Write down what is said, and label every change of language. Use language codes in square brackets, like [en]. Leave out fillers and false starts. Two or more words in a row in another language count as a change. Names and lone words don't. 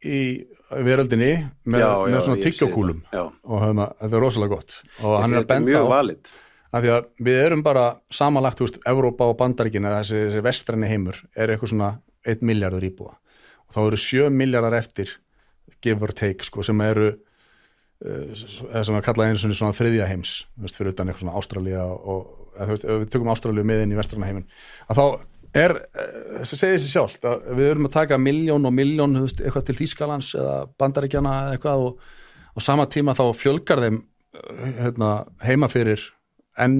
[is] veröldinni með svona tyggjokúlum og þetta rosalega gott og hann að benda mjög valid af því að við erum bara samanlagt, Evrópa og Bandaríkin eða þessi vestræni heimur eitthvað svona 1 milljarður íbúa og þá eru 7 milljarðar eftir [en] give or take, [is] sem eru eða sem að kalla einu svona þriðja heims, fyrir utan eitthvað svona Ástralía og ef við tökum Ástralíu með inn í vestræna heiminn, að þá segir þessi sjálft að við erum að taka milljón og milljón, eitthvað til Þýskalands eða Bandaríkjana eða eitthvað og á sama tíma þá fjölgar þeim heima fyrir enn